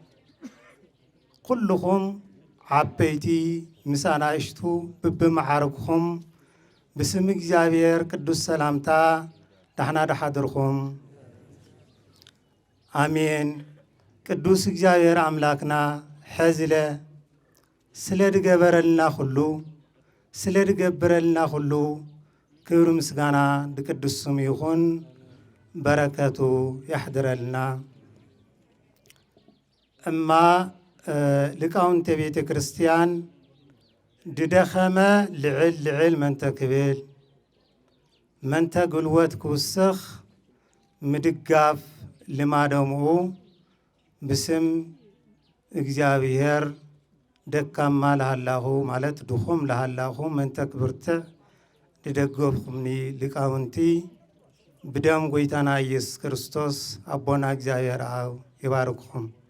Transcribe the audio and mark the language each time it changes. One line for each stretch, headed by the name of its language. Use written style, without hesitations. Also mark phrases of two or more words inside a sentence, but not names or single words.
Tigrinya: ኩልኩም ዓበይቲ ምስ አናእሽቱ ብብመዓርግኩም ብስም እግዚአብሔር ቅዱስ ሰላምታ ዳሕና ዳሓድርኩም አሜን። ቅዱስ እግዚአብሔር አምላክና ሕዝለ ስለ ድገበረልና ሁሉ ስለ ድገብረልና ሁሉ ክብር ምስጋና ድቅዱስ ስሙ ይኹን። በረከቱ ያሕድረልና። እማ ሊቃውንተ ቤተ ክርስቲያን ድደኸመ ልዕል መንተ ክብል መንተ ጉልበት ክውስኽ ምድጋፍ ልማደምኡ ብስም እግዚአብሔር ደካማ ለሃላኹ ማለት ድኹም ለሃላኹ መንተ ክብርትዕ ድደገፍኩምኒ ሊቃውንቲ ብደም ጎይታና ኢየሱስ ክርስቶስ አቦና እግዚአብሔር አብ ይባርክኩም።